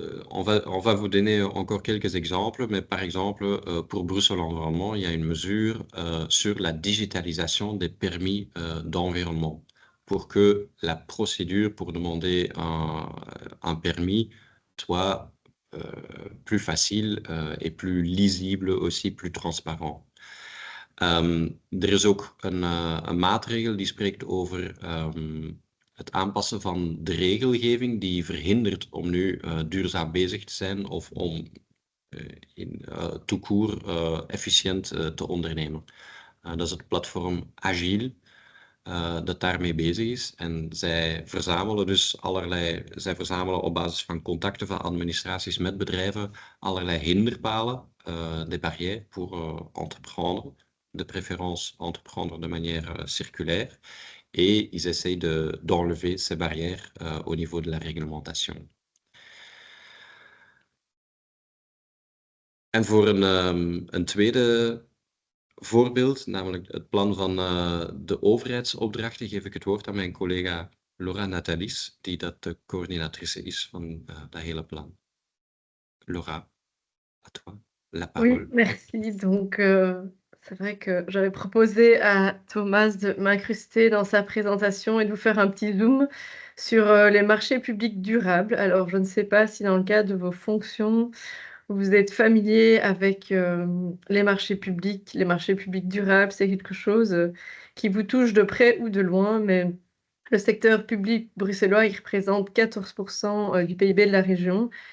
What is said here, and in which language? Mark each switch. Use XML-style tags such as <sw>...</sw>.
<fr>On va vous donner encore quelques exemples, mais par exemple, pour Bruxelles Environnement, il y a une mesure sur la digitalisation des permis d'environnement pour que la procédure pour demander un permis soit plus facile et plus lisible, aussi plus transparant.</fr> <nl>Er is ook een maatregel die spreekt over het aanpassen van de regelgeving die verhindert om nu duurzaam bezig te zijn of om tout court efficiënt te ondernemen. Dat is het platform Agile dat daarmee bezig is. En zij verzamelen op basis van contacten van administraties met bedrijven allerlei hinderpalen,</nl> <fr>des barrières pour entreprendre, de préférence entreprendre de manière circulaire. Et ils essayent d'enlever ces barrières au niveau de la réglementation.</fr> <nl>En voor een tweede voorbeeld, namelijk het plan van de overheidsopdrachten, geef ik het woord aan mijn collega Laura Natalis, die de coördinatrice is van dat hele plan.</nl> <fr>Laura, à toi la parole. Oui, merci. Donc, c'est vrai que j'avais proposé à Thomas de m'incruster dans sa présentation et de vous faire un petit zoom sur les marchés publics durables. Alors, je ne sais pas si dans le cadre de vos fonctions, vous êtes familier avec les marchés publics durables, c'est quelque chose qui vous touche de près ou de loin, mais le secteur public bruxellois, il représente 14% du PIB de la région.</fr>